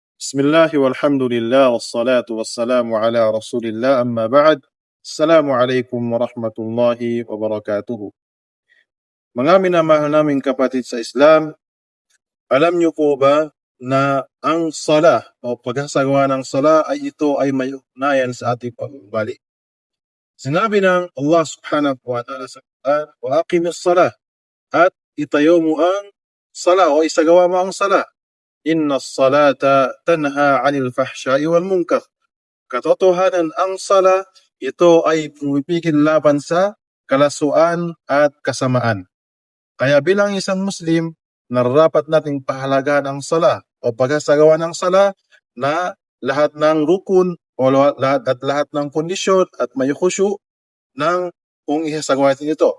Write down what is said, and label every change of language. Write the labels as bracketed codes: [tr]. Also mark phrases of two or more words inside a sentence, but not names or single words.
[ar] بسم الله والحمد لله والصلاة والسلام على رسول الله أما بعد. السلام عليكم ورحمة الله وبركاته. [tl] Mga minamahal naming kapatid sa Islam, alam niyo po ba na ang sala o pagsasagawa ng sala ay ito ay may ugnayan sa ating pag-ugali. Sinabi ng [ar] الله سبحانه وتعالى [tl] sa Quran, [ar] وأقم الصلاة, [tl] at itayo mo ang sala o isagawa mo ang sala. [ar] إن الصلاة تنهى عن الفحشاء والمنكر. [tl] Katotohanan ang sala, ito ay pumipigil laban sa kalasuan at kasamaan. Kaya bilang isang Muslim, nararapat nating pahalagahan ang sala o pagsasagawa ng sala na lahat ng rukun o lahat ng kondisyon at may khusyu ng kung isasagawa natin ito.